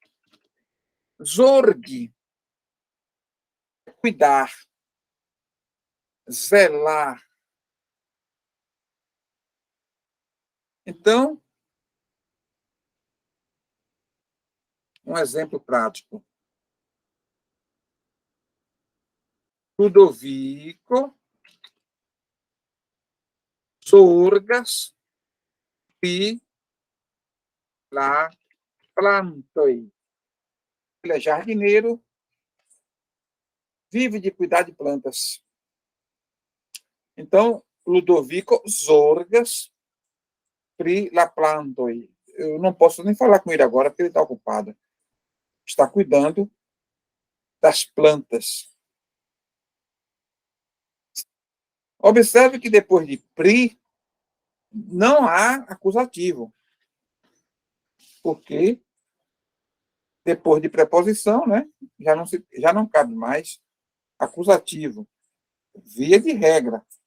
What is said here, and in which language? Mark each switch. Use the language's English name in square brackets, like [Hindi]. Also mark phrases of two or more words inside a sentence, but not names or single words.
[Portuguese] Zorg, cuidar, zelar. Então, um exemplo prático. [Esperanto] Ludovico zorgas pri la plantoj. [Portuguese] Ele é jardineiro, vive de cuidar de plantas. Então, [Esperanto] Ludovico zorgas pri la plantoj. [Portuguese] Eu não posso nem falar com ele agora, porque ele está ocupado. Está cuidando das plantas. Observe que depois de pri, não há acusativo. Porque depois de preposição, né, já não cabe mais acusativo, via de regra.